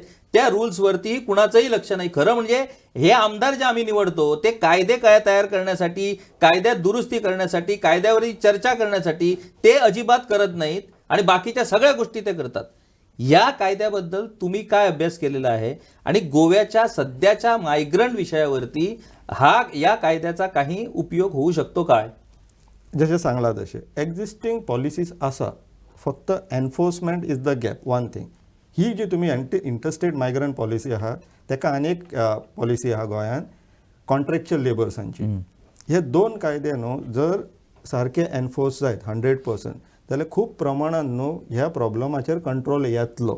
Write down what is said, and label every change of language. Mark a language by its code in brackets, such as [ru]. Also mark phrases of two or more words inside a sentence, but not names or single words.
[mr] त्या रूल्सवरती कुणाचंही लक्ष नाही. खरं म्हणजे हे आमदार जे आम्ही निवडतो ते कायदे काय तयार करण्यासाठी, कायद्यात दुरुस्ती करण्यासाठी, कायद्यावरची चर्चा करण्यासाठी ते अजिबात करत नाहीत आणि बाकीच्या सगळ्या गोष्टी ते करतात. या कायद्याबद्दल तुम्ही काय अभ्यास केलेला आहे आणि गोव्याच्या सध्याच्या मायग्रंट विषयावरती या कायद्याचा काही उपयोग होऊ शकतो काय? [kok] जसे सांगला तसे [en] existing policies [kok] आसा, फक्त [en] enforcement is the gap. one thing [kok] ही जी तुम्ही [en] interstate migrant policy [kok] आहा ताका अनेक पॉलिसी आहा गोंयान कॉन्ट्रॅक्च्युअल लेबर्सांची. हे दोन कायदे न्हू जर सारखे एनफोर्स जायत 100% जाल्यार खूब प्रमाणात न्हू ह्या प्रॉब्लमाचेर कंट्रोल येतलो.